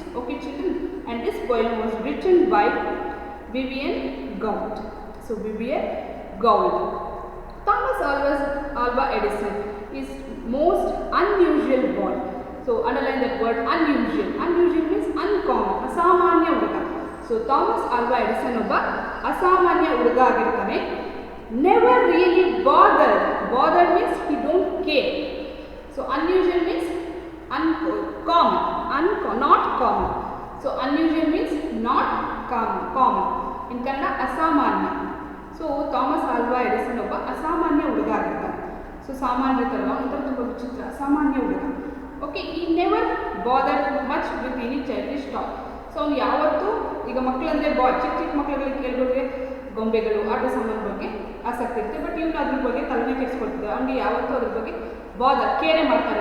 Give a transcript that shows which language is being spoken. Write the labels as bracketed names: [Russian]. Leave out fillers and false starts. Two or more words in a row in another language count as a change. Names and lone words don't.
[English] Okay children, and this poem was written by Vivian Gould. So Vivian Gould. Thomas Alva Edison is most unusual boy. So underline that word unusual. Unusual means uncommon, [Kannada] ಅಸಾಮಾನ್ಯ ಹುಡುಗ. So Thomas Alva Edison ಒಬ್ಬ ಅಸಾಮಾನ್ಯ ಹುಡುಗ ಆಗಿರ್ತಾನೆ. [English] Never really bothered. Bothered means he don't care. So unusual means uncommon, not common. So unusual means not common. In Kannada asamanya. [Kannada] So Thomas Alva Edison ಒಬ್ಬ ಅಸಾಮಾನ್ಯ ಹುಡುಗ ಆಗಿರ್ತಾನೆ. So ಸಾಮಾನ್ಯ ಇರುತ್ತಲ್ವ ಒಂಥರ ತುಂಬ ವಿಚಿತ್ರ ಅಸಾಮಾನ್ಯ ಹುಡುಗ. [English] Okay, he never bother much with any childish toy. [Kannada] ಸೊ ಅವ್ನು ಯಾವತ್ತೂ ಈಗ ಮಕ್ಕಳಂದರೆ ಚಿಕ್ಕ ಮಕ್ಕಳುಗಳಿಗೆ ಕೆಲವರಿಗೆ ಗೊಂಬೆಗಳು ಆಟ ಸಾಮಾನು ಬಗ್ಗೆ ಆಸಕ್ತಿ ಇರುತ್ತೆ. ಬಟ್ ಇವನು ಅದ್ರ ಬಗ್ಗೆ ತಲೆನೇ ಕೆಡಿಸ್ಕೊಳ್ತಿದ್ದೆ. ಅವ್ನಿಗೆ ಯಾವತ್ತೂ ಅದ್ರ ಬಗ್ಗೆ ಕೇರೆ ಮಾಡ್ತಾರೆ.